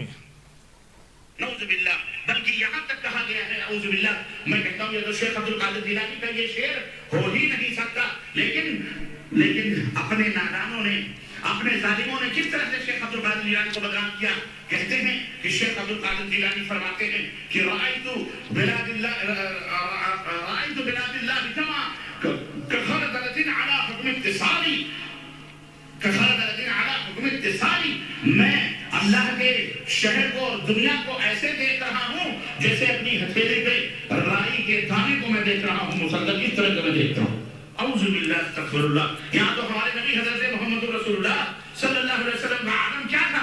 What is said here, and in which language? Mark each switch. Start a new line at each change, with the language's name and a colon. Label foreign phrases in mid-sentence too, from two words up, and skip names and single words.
Arabic: نعوذ باللہ،
Urdu: بلکہ یہاں تک کہا گیا ہے،
Arabic: اعوذ باللہ،
Urdu: میں کہتا ہوں یہ تو شیخ عبد القادر جیلانی کا یہ شعر ہو ہی نہیں سکتا، لیکن اپنے نادانوں نے، اپنے ظالموں نے کس طرح سے شیخ عبد القادر جیلانی کو بدنام کیا۔ کہتے ہیں کہ شیخ عبد القادر جیلانی فرماتے ہیں کہ
Arabic: رأیت بلاد اللہ جمع کخردلۃ علی حکم اتصالی، کخردلۃ علی حکم اتصالی،
Urdu: میں اللہ کے شہر کو اور دنیا کو ایسے دیکھ رہا ہوں جیسے اپنی ہتھیلی پہ رائی کے دانے کو میں دیکھ رہا ہوں، مسلسل اس طرح کا میں دیکھتا ہوں۔
Arabic: اعوذ باللہ، استغفر اللہ۔
Urdu: یہاں تو ہمارے نبی حضرت محمد رسول اللہ
Arabic: صلی اللہ علیہ وسلم
Urdu: کا عالم کیا تھا؟